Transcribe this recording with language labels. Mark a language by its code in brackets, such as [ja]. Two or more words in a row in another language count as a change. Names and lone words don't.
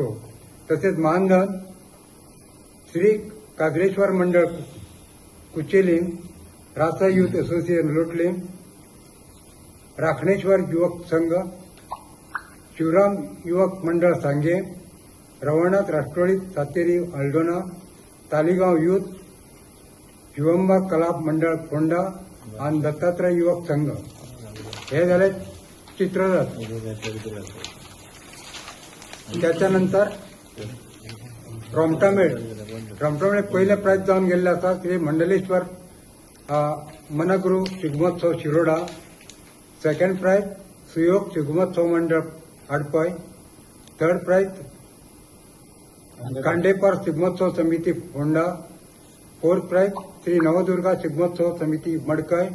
[kok] तसेच मानधन श्री कागरेश्वर मंडळ कुचेलिम, रासा युथ असोसिएशन लोटलिम, राखणेश्वर युवक संघ, शिवराम युवक मंडळ सांगे, रवनाथ राष्ट्रवादी सातेरी अल्डोना, तालिगाव युथ, शिवंबा कला मंडळ फोंडा आणि दत्तात्रय युवक संघ हे झाले चित्ररथ। त्याच्यानंतर रमटामेळ पहिले प्राइज जाऊन गेले असा श्री मंडलेश्वर मनगुरु शिगमोत्सव शिरोडा। [en] second prize [kok] सुयोग शिगमोत्सव मंडळ आडपय। [en] third prize [kok] कांडेपार शिगमोत्सव समिती फोंडा। [en] fourth prize [kok] श्री नवदुर्गा शिगमोत्सव समिती मडकय।